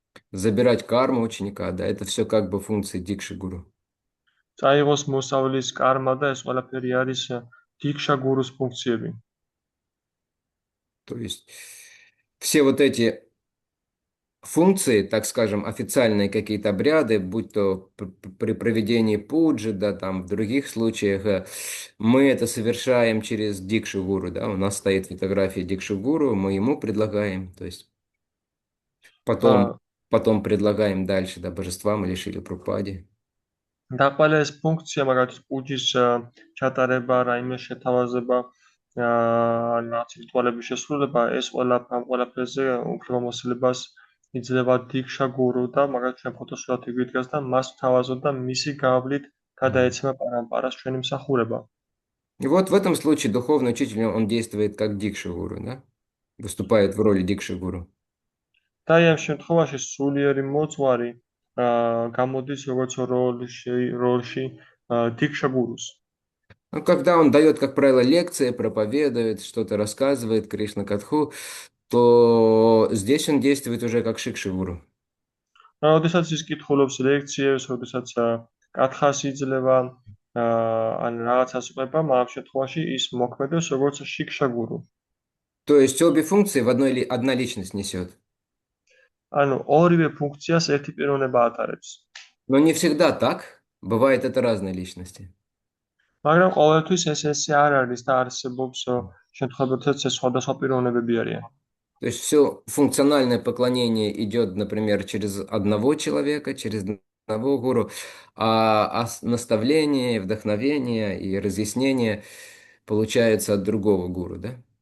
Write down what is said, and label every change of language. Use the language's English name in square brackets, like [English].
[Russian] Забирать карму ученика, да, это все как бы функции дикши гуру. [Georgian] წაიღოს მოსწავლის კარმა და ეს ყველაფერი არის დიქშა გურუს ფუნქციები. [Russian] То есть все вот эти функции, так скажем, официальные какие-то обряды, будь то при проведении пуджи, да, там в других случаях, мы это совершаем через Дикшу Гуру, да, у нас стоит фотография Дикшу Гуру, мы ему предлагаем, то есть потом, потом предлагаем дальше, да, божествам или Шиле Прабхупаде. [Georgian] დაყვალა ეს ფუნქცია, მაგალითად პუჯის ჩატარება, რაიმე შეთავაზება, ან რაც რიტუალების შესრულება, ეს ამ ყველაფერზე უფლებამოსილებას იძლევა დიქშა გურუ და მაგალითად ჩვენ ფოტოსურათი გვიდგას და მას ვთავაზობ და მისი გავლით გადაეცემა პარამპარას ჩვენი მსახურება. [Russian] И вот в этом случае духовный учитель, он действует как Дикша Гуру, да, выступает в роли Дикши Гуру. [Georgian] და ამ შემთხვევაში სულიერი მოძღვარი გამოდის როგორც როლში დიქშა გურუს. [Russian] Ну, когда он дает, как правило, лекции, проповедует, что-то рассказывает, Кришна Катху, то здесь он действует уже как Шикшигуру. [Georgian] როდესაც ის კითხულობს ლექციებს, როდესაც კათხას იძლევა, ან რაღაცას უყვება, ამ შემთხვევაში ის მოქმედებს როგორც შიქშა გურუ. [Russian] То есть обе функции одна личность несет. [Georgian] ანუ ორივე ფუნქციას ერთი პიროვნება ატარებს. [Russian] Но не всегда так. Бывает это разные личности. [Georgian] მაგრამ ყოველთვის ესე არ არის და არსებობს შემთხვევებიც სხვადასხვა პიროვნებები არიან. [Russian] То есть все функциональное поклонение идет, например, через одного человека, через одного гуру, а наставление, вдохновение и разъяснение получается от другого гуру, да?